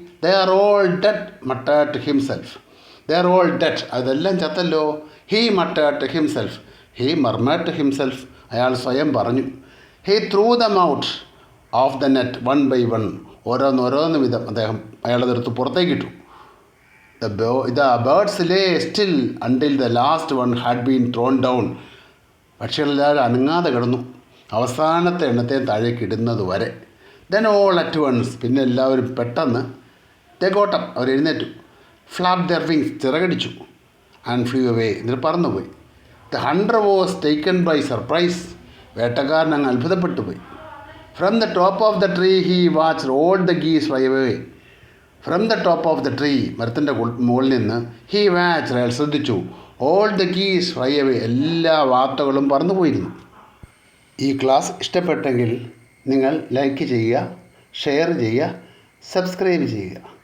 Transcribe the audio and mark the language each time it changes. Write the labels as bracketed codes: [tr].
[en] They are all dead muttered to himself. They are all dead. [ml] അതെല്ലാം ചത്തല്ലോ. [en] He muttered to himself. He murmured to himself. [ml] അയാൾ സ്വയം പറഞ്ഞു. [en] He threw them out of the net one by one. [ml] ഓരോന്ന് വിധം അയാളതെടുത്ത് പുറത്തേക്കിട്ടു. [en] The birds lay still until the last one had been thrown down. [ml] പക്ഷികളെല്ലാവരും അനങ്ങാതെ കിടന്നു, അവസാനത്തെ എണ്ണത്തെ താഴേക്ക് ഇടുന്നത് വരെ. [en] Then all at once, [ml] പിന്നെ എല്ലാവരും പെട്ടെന്ന് [en] they got up, [ml] അവർ എഴുന്നേറ്റു. [en] Flapped their wings, [ml] ചിറകടിച്ചു. [en] And flew away, [ml] എന്നിട്ട് പറന്നുപോയി. [en] The hunter was taken by surprise. [ml] വേട്ടക്കാരൻ അങ്ങ് അത്ഭുതപ്പെട്ടു പോയി. [en] From the top of the tree he watched all the geese fly away. From the top of the tree, [ml] മരത്തിൻ്റെ മുകളിൽ നിന്ന്, [en] he watch, [ml] അയാൾ ശ്രദ്ധിച്ചു, [en] all the geese fly away, [ml] എല്ലാ വാർത്തകളും പറന്നു പോയിരുന്നു. ഈ ക്ലാസ് ഇഷ്ടപ്പെട്ടെങ്കിൽ നിങ്ങൾ ലൈക്ക് ചെയ്യുക, ഷെയർ ചെയ്യുക, സബ്സ്ക്രൈബ് ചെയ്യുക.